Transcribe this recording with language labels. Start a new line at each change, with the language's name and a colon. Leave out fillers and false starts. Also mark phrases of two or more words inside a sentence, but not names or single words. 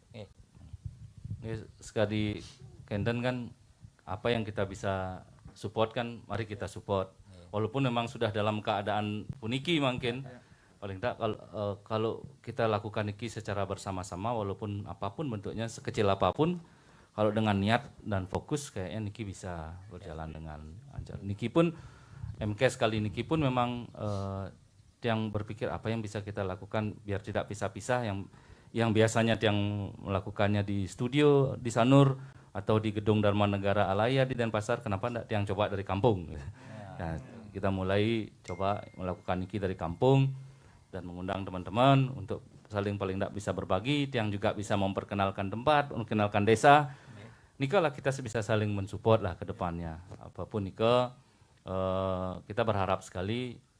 Indonesian: Sekali Kenten kan apa yang kita bisa support kan mari kita support. Walaupun memang sudah dalam keadaan puniki mungkin paling tak kalau kita lakukan niki secara bersama-sama walaupun apapun bentuknya sekecil apapun kalau dengan niat dan fokus kayaknya niki bisa berjalan dengan lancar. Niki pun MKS kali niki pun memang yang berpikir apa yang bisa kita lakukan biar tidak pisah-pisah yang biasanya yang melakukannya di studio di Sanur atau di Gedung Dharma Negara Alaya di Denpasar kenapa tidak yang coba dari kampung ya, kita mulai coba melakukan niki dari kampung dan mengundang teman-teman untuk saling paling tidak bisa berbagi yang juga bisa memperkenalkan tempat memperkenalkan desa Nika lah kita bisa saling mensupport lah ke depannya apapun Nika kita berharap sekali